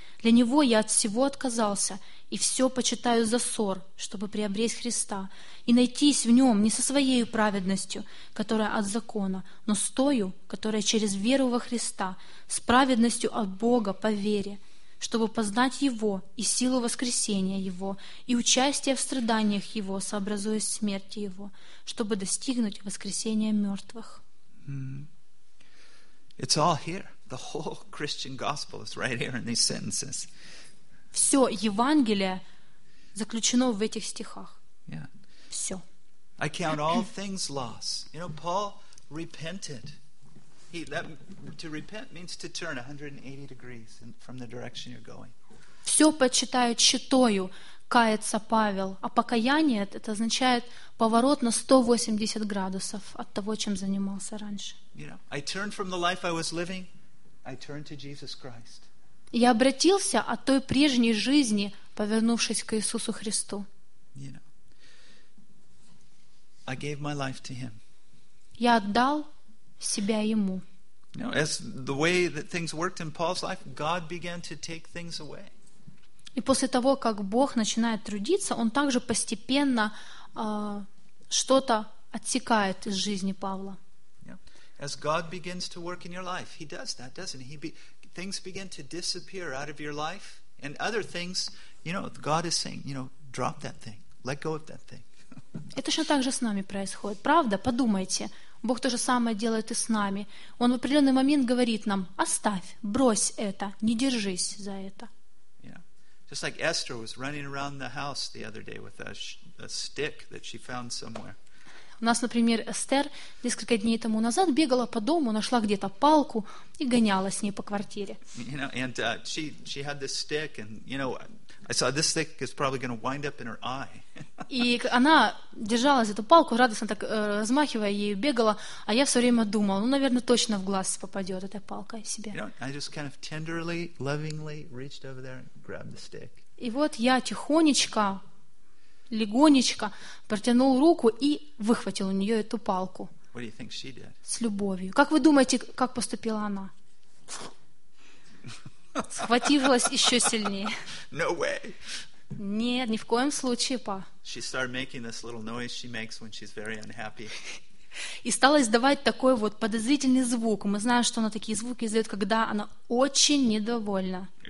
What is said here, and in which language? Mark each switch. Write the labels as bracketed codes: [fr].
[ru] Для Него я от всего отказался, и все почитаю за сор, чтобы приобрести Христа, и найтись в Нем не со своей праведностью, которая от закона, но с тою, которая через веру во Христа, с праведностью от Бога по вере, чтобы познать Его и силу воскресения Его и участие в страданиях Его, сообразуясь смерти Его, чтобы достигнуть воскресения мертвых». [en] It's all here. The whole Christian gospel is right here in these sentences. [ru] Все Евангелие заключено в этих стихах. Yeah. Все. [en] I count all things loss. You know, Paul repented. To repent means to turn 180 degrees from the direction you're going. [ru] Все почитаю тщетою, кается Павел. А покаяние — это означает поворот на 180 градусов от того, чем занимался раньше. [en] You know, I turned from the life I was living, I turned to Jesus Christ. [ru] Я обратился от той прежней жизни, повернувшись к Иисусу Христу. [en] You know, I gave my life to Him. [ru] Я отдал себя Ему. [en] You know, as the way that things worked in Paul's life, God began to take things away. [ru] И после того, как Бог начинает трудиться, Он также постепенно что-то отсекает из жизни Павла. Yeah. [en] As God begins to work in your life, He does that, doesn't He? Things begin to disappear out of your life, and other things, you know, God is saying, you know, drop that thing, let go of that thing. [ru] Это точно так же с нами происходит, правда? Подумайте. Бог то же самое делает и с нами. Он в определенный момент говорит нам: оставь, брось это, не держись за это. Yeah. [en] Just like Esther was running around the house the other day with a stick that she found somewhere. [ru] У нас, например, Эстер несколько дней тому назад бегала по дому, нашла где-то палку и гоняла с ней по квартире. [en] You know, and she had this stick, and you know, I saw this stick is probably going to wind up in her eye. [ru] И она держала эту палку, радостно так размахивая ею, бегала, а я все время думала, ну, наверное, точно в глаз попадет эта палка себе. [en] You know, I just kind of tenderly, lovingly reached over there and grabbed the stick. [ru] И вот я тихонечко, легонечко протянул руку и выхватил у нее эту палку. [en] What do you think she did? [ru] С любовью. Как вы думаете, как поступила она? Схватилась еще сильнее. [en] No way. [ru] Нет, ни в коем случае, па. [en] She started making this little noise she makes when she's very unhappy. [ru] И стала издавать такой вот подозрительный звук. Мы знаем, что она такие звуки издает, когда она очень недовольна.